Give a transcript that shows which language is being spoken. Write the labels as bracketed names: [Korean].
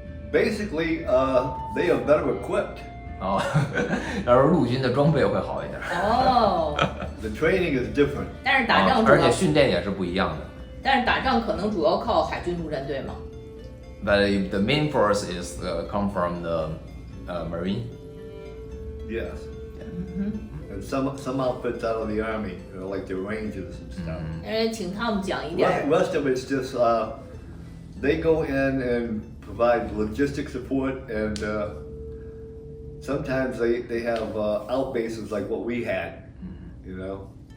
[English] Basically, they are better equipped. [Chinese] 然后陆军的装备会好一点。 [English] The training is different. [Chinese] 但是打仗而且训练也是不一样的。但是打仗可能主要靠海军陆战队嘛。 [English] But the main force is come from the marine. Yes. Mm-hmm. And some outfits out of the army, like the Rangers and stuff. [Chinese] 请他们讲一点。 [English] Rest of it's just they go in and provide logistic support, and sometimes they have out bases like what we had, you know.